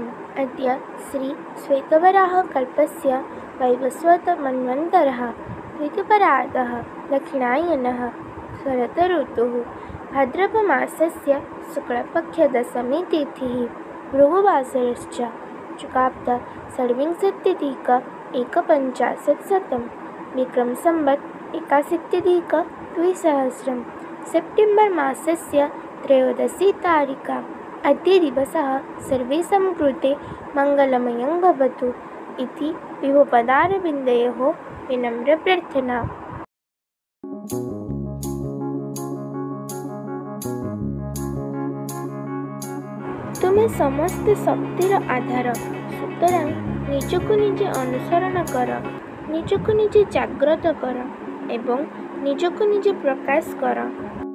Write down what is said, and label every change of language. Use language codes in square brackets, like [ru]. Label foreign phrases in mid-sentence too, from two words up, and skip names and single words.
[sa] अद्य श्री श्वेतवराह कल्पस्य वैवस्वत मन्वन्तरः ऋतुपरागः दक्षिणायनः शरद ऋतुः भाद्रपमासस्य शुक्लपक्षदशमी तिथिः भृगुवासरश्च चुकाप्त षड्विंशत्यधिक एकपञ्चाशत्शतं विक्रम संवत् 81-द्विसहस्रं सेप्टेम्बर् मासस्य 13 तारिका। अद्य दिवसः सर्वेषां कृते मङ्गलमयं भवतु इति विभुपदारविन्दयोः विनम्रप्रार्थना। [or] ତୁମେ ସମସ୍ତ ଶକ୍ତିର ଆଧାର, ସୁତରାଂ ନିଜକୁ ନିଜେ ଅନୁସରଣ କର, ନିଜକୁ ନିଜେ ଜାଗ୍ରତ କର ଏବଂ ନିଜକୁ ନିଜେ ପ୍ରକାଶ କର।